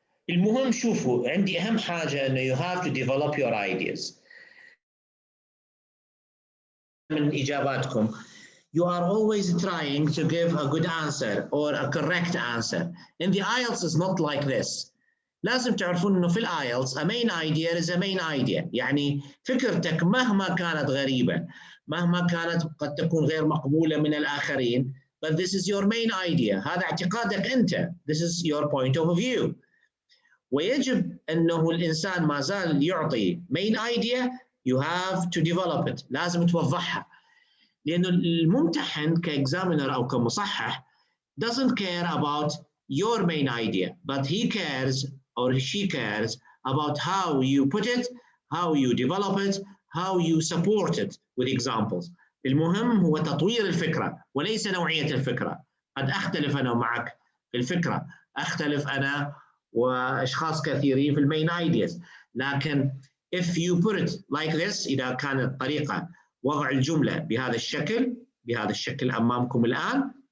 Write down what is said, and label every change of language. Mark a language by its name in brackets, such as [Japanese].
[Arabic] المهم شوفوا عندي أهم حاجة إنه [English] you have to develop your ideas. [Arabic] من إجاباتكم [English] you are always trying to give a good answer or a correct answer. In the IELTS is not like this. [Arabic] لازم تعرفون إنه في الIELTS [English] a main idea is a main idea. [Arabic] يعني فكرتك مهما كانت غريبة مهما كانت قد تكون غير مقبولة من الآخرين [English] but this is your main idea. [Arabic] هذا اعتقادك أنت. [English] This is your point of view. [Arabic] ويجب أنه الإنسان ما زال يعطي [English] main idea you have to develop it. [Arabic] لازم توضحها. لأنه الممتحن كإكزامينر أو كمصحح [English] doesn't care about your main idea but he cares or she cares about how you put it, how you develop it, how you support it with examples. [Arabic] المهم هو تطوير الفكرة وليس نوعية الفكرة. قد أختلف أنا معك في الفكرة، أختلف أنا وأشخاص كثيرين في المين ideas، لكن [English] if you put it like this [Arabic] إذا كانت طريقة وضع الجملة بهذا الشكل أمامكم الآن